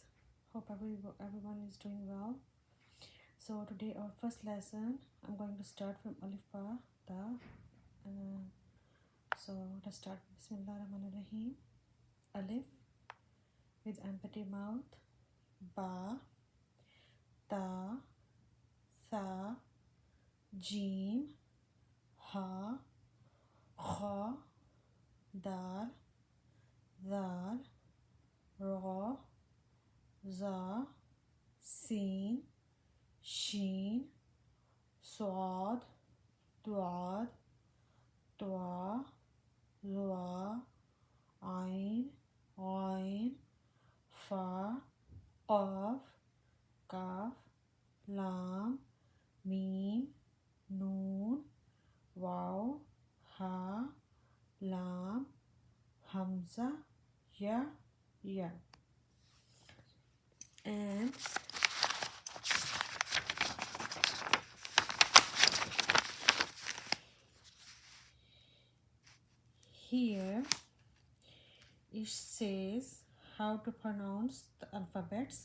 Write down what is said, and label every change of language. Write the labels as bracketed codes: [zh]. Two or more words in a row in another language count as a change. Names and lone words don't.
[en] Hope everyone is doing well. So today our first lesson, I'm going to start from [ar] ألف باء تاء. [en] So let's start. [ar] Bismillahirrahmanirrahim. [en] Alif with empty mouth. [ar] باء، تاء, ثاء، جيم، حاء، خاء، دال, دال، راء، زاي، سين، شين, صاد، ضاد، طاء، ظاء، عين، عين, فاء، قاف، كاف، لام، ميم، نون، واو، هاء، لام، همزة، ياء، ياء. [en] And here it says how to pronounce the alphabets.